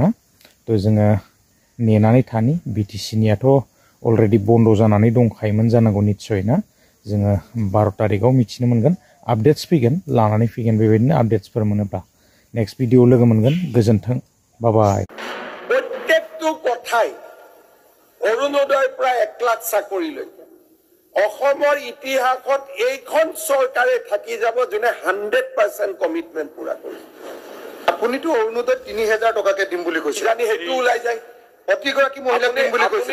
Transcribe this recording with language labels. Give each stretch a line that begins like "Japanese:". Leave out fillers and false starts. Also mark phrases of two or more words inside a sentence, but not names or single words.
Bodo: थ' जोङो नेनानै थानि। BTC नियाथ' अलरेडि बन्द' जानानै दंखायोमोन जानांगौ निस्सय ना। जोङो 12 तारिखआव मिथिनो मोनगोन। आपडेट्स फैगोन, लानानै फैगोन बेबायदिनो आपडेट्सफोर मोनोब्ला।
English: next video
Bodo: लोगो मोनगोन। गोजोन्थों,
English: bye bye.
Assamese: प्रत्येकটো কথাই অৰুণোদয়ৰ পৰা 1 লাখ চাকৰিলৈকে অসমৰ ইতিহাসত এইখন চৰকাৰে থাকি যাব যোনে 100% কমিটমেন্ট পুৰা কৰিছে। আপুনিতো অৰুণোদয় 3000 টকাকে দিম বুলি কৈছে, জানি হেতু ওলাই যায়। প্ৰতিগৰাকী মহিলাক দিম বুলি কৈছে।